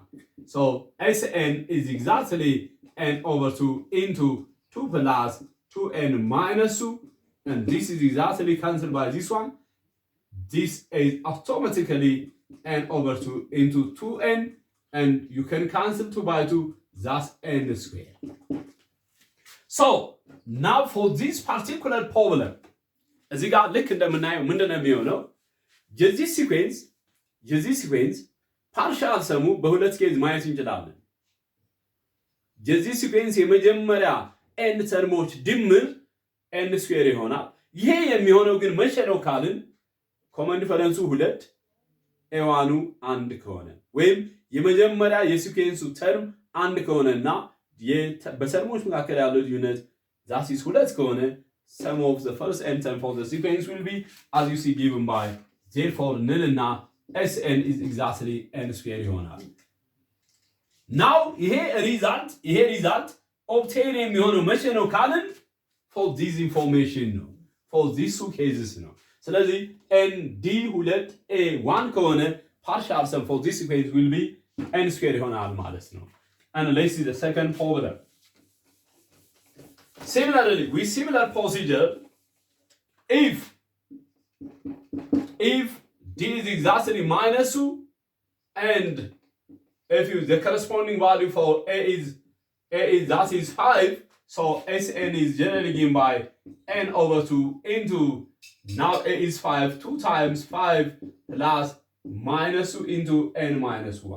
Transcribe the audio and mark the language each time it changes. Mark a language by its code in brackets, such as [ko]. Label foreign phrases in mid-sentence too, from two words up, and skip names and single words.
[en] So Sn is exactly n over 2 into 2 plus 2n minus 2, and this is exactly cancelled by this one. This is automatically n over 2 into 2n, and you can cancel 2 by 2, that's n squared. So now for this particular problem, [am] እዚህ ጋር ልክ እንደምናየው ምንድነው የሚሆነው? የዚህ ሲኩዌንስ [en] partial sum [am] በሁለት ኬዝ ማየት እንችላለን። የዚህ ሲኩዌንስ የመጀመሪያ ኤን ተርሞች ድምር [en] n square [am] ይሆናል። ይሄ የሚሆነው ግን መቼ ነው ካልን ኮመን ዲፈረንሱ 2 ኤዋኑ 1 ከሆነ ወይም የመጀመሪያ የሲኩዌንሱ ተርም 1 ከሆነና በተርሞች መካከል ያለው ልዩነት [en] that is 2 [am] ከሆነ [en] sum of the first n term for the sequence will be as you see given by, therefore nilna Sn is exactly n square [am] ይሆናል። [en] now ይሄ result obtain [am] የሚሆነው መቼ ነው ካልን [en] for this information ነው, for these two cases ነው። ስለዚህ n d 2 a 1 ከሆነ partial sum for this sequence will be n squared [am] ይሆናል ማለት ነው። [en] And let's see the second problem. Similarly, with similar procedure, if d is exactly minus 2 and if you the corresponding value for a is that is 5, so Sn is generally given by n over 2 into now a is 5, 2 times 5 plus minus 2 into n minus 1.